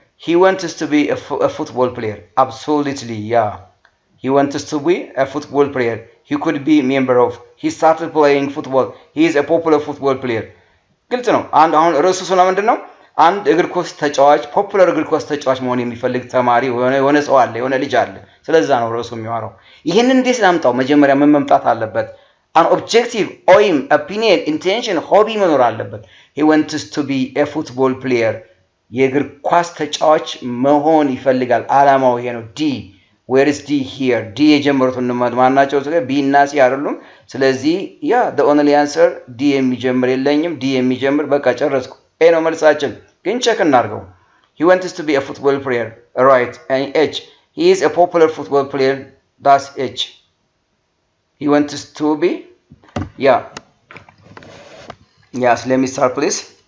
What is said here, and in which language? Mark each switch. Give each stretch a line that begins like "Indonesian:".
English: He wants to be a football player. Absolutely, yeah. He wants to be a football player. He could be a member of. He started playing football. He is a popular football player.
Amharic: ግልጽ ነው። አንድ አሁን ርዕሱ ስለምንድን ነው? አንድ እግር ኳስ ተጫዋች ፖፑላር እግር ኳስ ተጫዋች መሆን የሚፈልግ ተማሪ የሆነ ሰው አለ፣ የሆነ ልጅ አለ። ስለዛ ነው ርዕሱ የሚያወራው። ይሄንን እንዴት ላምጣው? መጀመሪያ ምን መምጣት አለበት?
English: an objective aim, opinion, intention, hobby
Amharic: መኖር አለበት።
English: he wants to be a football player.
Amharic: የእግር ኳስ ተጫዋች መሆን ይፈልጋል። አላማው ይሄ ነው። ዲ
English: where is D here?
Amharic: D የጀመሩትን ማናቸው? ስለዚህ B እና C አይደሉም። ስለዚህ ያ the only answer D የሚጀምር የለኝም። D የሚጀምር በቃ ጨረስኩ። ኤ ነው መልሳችን። ግን ቼክ እናድርገው።
English: he wants to be a football player, right? and H, he is a popular football player. that's H. he wants to be, yes, let me start please.